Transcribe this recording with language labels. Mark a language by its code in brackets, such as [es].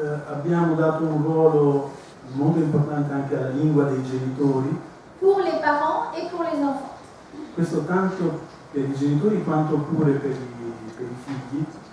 [it] Abbiamo dato un ruolo molto importante anche alla lingua dei genitori. [fr] Pour les parents et pour les enfants. [it] Questo tanto per i genitori quanto pure per i figli.